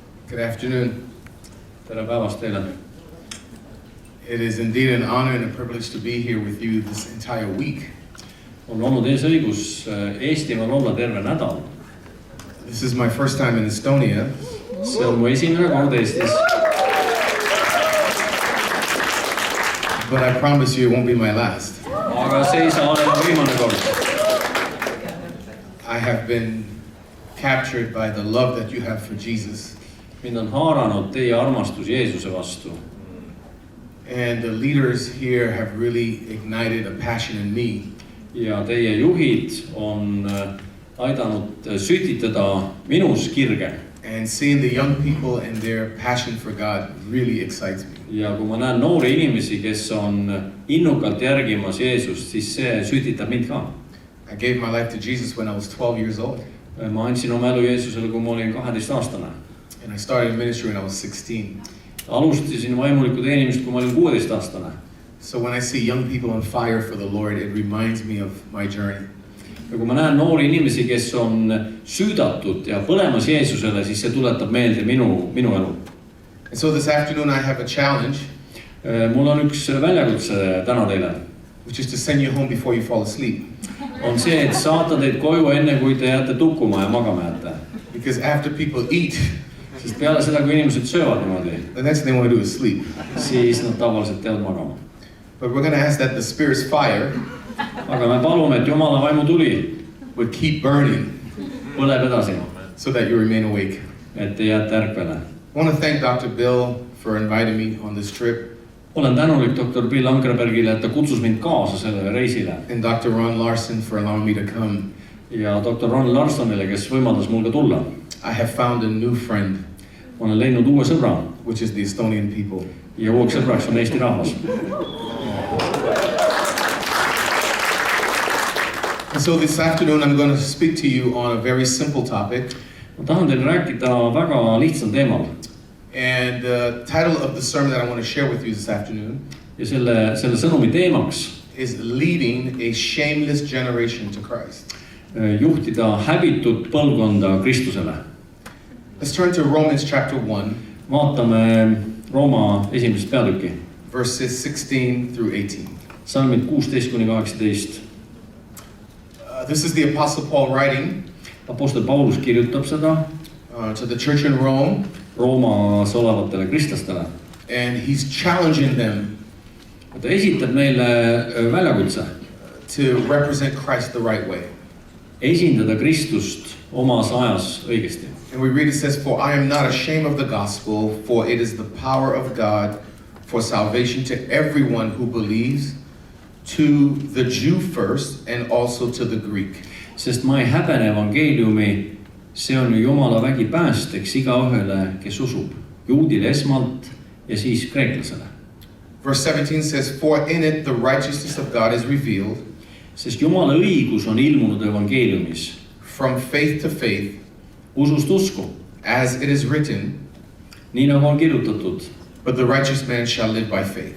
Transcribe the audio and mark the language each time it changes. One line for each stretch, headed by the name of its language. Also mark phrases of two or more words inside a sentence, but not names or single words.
English: Good afternoon.
Estonian: Tere päevast teile.
English: It is indeed an honor and a privilege to be here with you this entire week.
Estonian: On olnud õigus Eestimaal olla terve nädal.
English: This is my first time in Estonia.
Estonian: See on mu esimene kord Eestis.
English: But I promise you it won't be my last.
Estonian: Aga see ei saa olema viimane kord.
English: I have been captured by the love that you have for Jesus.
Estonian: Mind on haaranud teie armastus Jeesuse vastu.
English: And the leaders here have really ignited a passion in me.
Estonian: Ja teie juhid on aidanud sütitada minus kirge.
English: And seeing the young people and their passion for God really excites me.
Estonian: Ja kui ma näen noori inimesi, kes on innukalt järgimas Jeesust, siis see sütitab mind ka.
English: I gave my life to Jesus when I was 12 years old.
Estonian: Ma andsin oma elu Jeesusele, kui ma olin 12-aastane.
English: And I started ministry when I was 16.
Estonian: Alustasin vaimulikku teenimist, kui ma olin 16-aastane.
English: So when I see young people on fire for the Lord, it reminds me of my journey.
Estonian: Ja kui ma näen noori inimesi, kes on süüdatud ja põlemas Jeesusele, siis see tuletab meelde minu elu.
English: And so this afternoon I have a challenge.
Estonian: Mul on üks väljakutse täna teile.
English: Which is to send you home before you fall asleep.
Estonian: On see, et saata teid koju enne, kui te jääte tukkuma ja magama jääte.
English: Because after people eat,
Estonian: sest peale seda, kui inimesed söövad niimoodi,
English: the next thing they want to do is sleep.
Estonian: Siis nad tavaliselt jäävad magama.
English: But we're going to ask that the Spirit's fire
Estonian: aga me palume, et Jumala vaimu tuli
English: would keep burning
Estonian: põleb edasi,
English: so that you remain awake.
Estonian: Et te jääte ärkvele.
English: I want to thank Dr. Bill for inviting me on this trip.
Estonian: Olen tänulik Dr. Bill Ankerbergile, et ta kutsus mind kaasa sellele reisile.
English: And Dr. Ron Larson for allowing me to come.
Estonian: Ja Dr. Ron Larsonile, kes võimaldas mul ka tulla.
English: I have found a new friend.
Estonian: Ma olen leidnud uue sõbra.
English: Which is the Estonian people.
Estonian: Ja uueks sõbraks on Eesti rahvas.
English: And so this afternoon I'm going to speak to you on a very simple topic.
Estonian: Ma tahan teile rääkida väga lihtsal teemal.
English: And the title of the sermon that I want to share with you this afternoon.
Estonian: Ja selle sõnumi teemaks
English: is leading a shameless generation to Christ.
Estonian: Juhtida häbitud põlvkonda Kristusele.
English: Let's turn to Romans chapter 1.
Estonian: Vaatame Rooma esimest peatükki.
English: Verses 16 through 18.
Estonian: Salmid 16-18.
English: This is the Apostle Paul writing.
Estonian: Apostel Paulus kirjutab seda
English: to the church in Rome.
Estonian: Roomas olevatele kristlastele.
English: And he's challenging them.
Estonian: Ta esitab neile väljakutse.
English: To represent Christ the right way.
Estonian: Esindada Kristust omas ajas õigesti.
English: And we read, it says, "For I am not ashamed of the gospel, for it is the power of God for salvation to everyone who believes, to the Jew first and also to the Greek."
Estonian: Sest ma ei häbene evangeeliumi, see on ju Jumala vägi päästeks igaühele, kes usub, juudile esmalt ja siis kreeklasele.
English: Verse 17 says, "For in it the righteousness of God is revealed."
Estonian: Sest Jumala õigus on ilmunud evangeeliumis.
English: From faith to faith.
Estonian: Usust usku.
English: As it is written.
Estonian: Nii nagu on kirjutatud.
English: But the righteous man shall live by faith.